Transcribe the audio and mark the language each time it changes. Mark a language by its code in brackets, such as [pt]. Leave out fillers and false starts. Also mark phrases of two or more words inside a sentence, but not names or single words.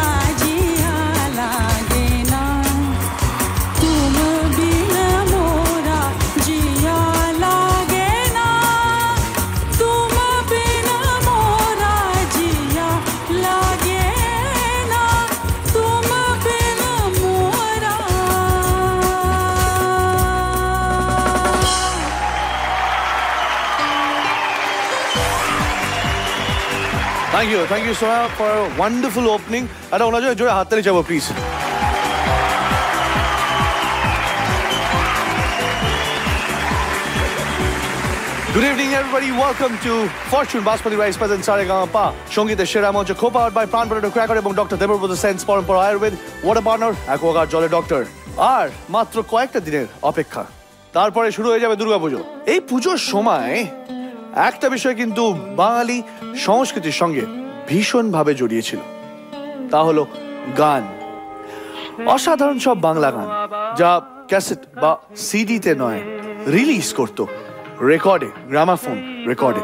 [hi] जिया लागे ना तुम बिन मोरा जिया लागे ना तुम बिन मोरा जिया लागे ना तुम बिन मोरा [en] Thank you so much for a wonderful opening. I don't know, enjoy [hi] हाथ ताली चाहो [en] please. Good evening, everybody. Welcome to Fortune Basmati Rice presents Saregama. Shongite Shera Moncha, co-powered by Pran Potato Cracker এবং Dr. Deborah Sense Parampara Ayurved, Water Partner, Aquaguard Jolly Doctor. [bn] আর মাত্র কয়েকটা দিনের অপেক্ষা তারপরে শুরু হয়ে যাবে দুর্গাপুজো। এই পুজোর সময় একটা বিষয় কিন্তু বাঙালি সংস্কৃতির সঙ্গে ভীষণভাবে জড়িয়ে ছিল, তা হলো গান। অসাধারণ সব বাংলা গান যা ক্যাসেট বা সিডিতে নয় রিলিজ করতো রেকর্ডে, গ্রামাফোন রেকর্ডে।